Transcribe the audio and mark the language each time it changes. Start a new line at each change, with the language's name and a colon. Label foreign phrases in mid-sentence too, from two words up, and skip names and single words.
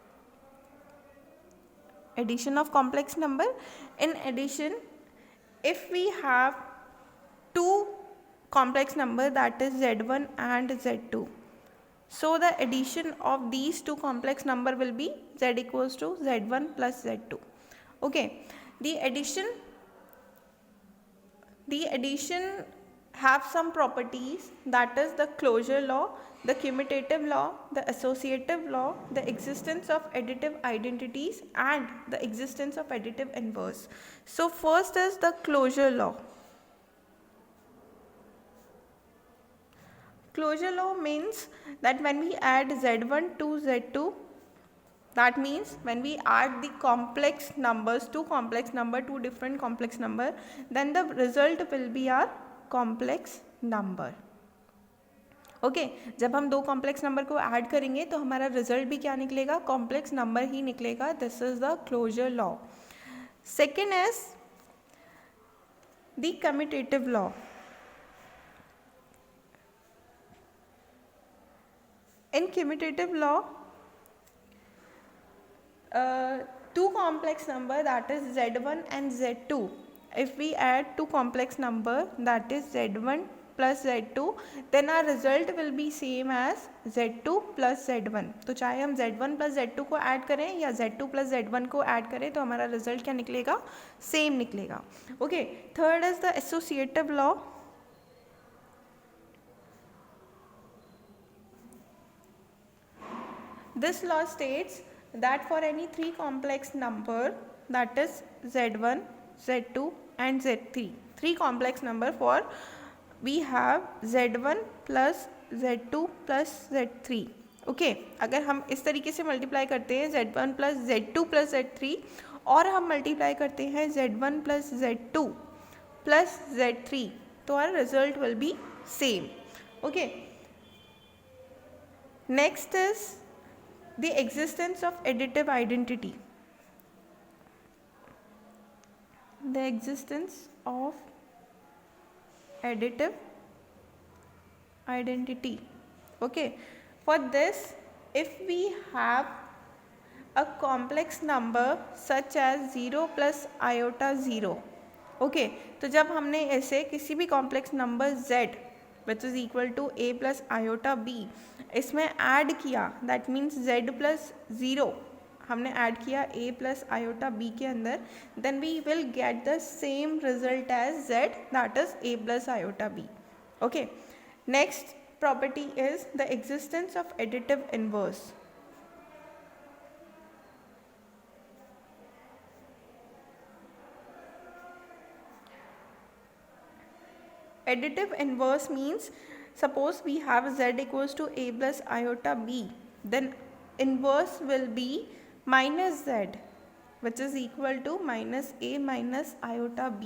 English: Addition of complex number. In addition, if we have two complex number, that is z1 and z2, so the addition of these two complex number will be z equals to z1 plus z2. Okay, the addition have some properties, that is the closure law, the commutative law, the associative law, the existence of additive identities and the existence of additive inverse. So first is the closure law. Closure law means that when we add z1 to z2, that means when we add the complex numbers, two different complex number, then the result will be our complex number.
Hindi: ओके जब हम दो
English: complex number
Hindi: को ऐड करेंगे तो हमारा रिजल्ट भी क्या निकलेगा,
English: complex number
Hindi: ही निकलेगा.
English: This is the closure law. Second is the commutative law. In commutative law, two complex number, that is z1 and z2, if we add two complex number, that is z1 plus z2, then our result will be same as z2 plus z1.
Hindi: तो चाहे हम z1 plus z2 को ऐड करें या z2 plus z1 को ऐड करें तो हमारा रिजल्ट क्या निकलेगा, सेम निकलेगा.
English: Okay, third is the associative law. This law states that for any three complex number, that is z1, z2 and z3, three complex number, for we have z1 plus z2 plus z3.
Hindi: ओके, अगर हम इस तरीके से मल्टीप्लाई करते हैं z1 plus z2 plus z3 और हम मल्टीप्लाई करते हैं z1 plus z2 plus z3,
English: तो our result will be same. Okay, next is the existence of additive identity. The existence of additive identity. Okay, for this, if we have a complex number such as 0 plus iota 0, okay,
Hindi: तो जब हमने ऐसे किसी भी
English: complex number z which is equal to a plus iota b
Hindi: इसमें ऐड किया,
English: that means z plus 0
Hindi: हमने ऐड किया
English: a plus iota b
Hindi: के अंदर,
English: then we will get the same result as z, that is a plus iota b. Okay, next property is the existence of additive inverse. Additive inverse means, suppose we have z equals to a plus iota b, then inverse will be minus z, which is equal to minus a minus iota b.